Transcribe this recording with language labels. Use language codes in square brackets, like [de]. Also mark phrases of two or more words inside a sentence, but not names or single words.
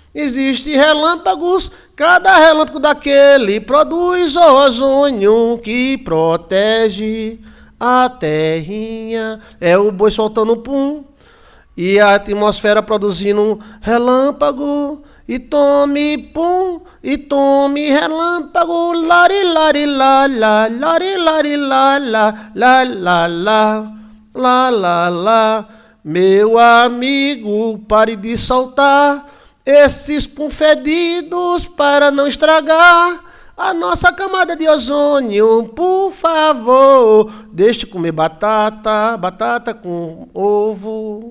[pt] Cada relâmpago daquele produz ozônio que protege a terrinha. É o boi soltando pum e a atmosfera produzindo relâmpago. E tome pum, e tome relâmpago. Lari, lari, la, la, lari, lari, la, la, la, la, la, la, la, la. Meu amigo, pare de soltar esses pum fedidos para não estragar a nossa camada de ozônio. Por favor, deixe de comer batata com ovo.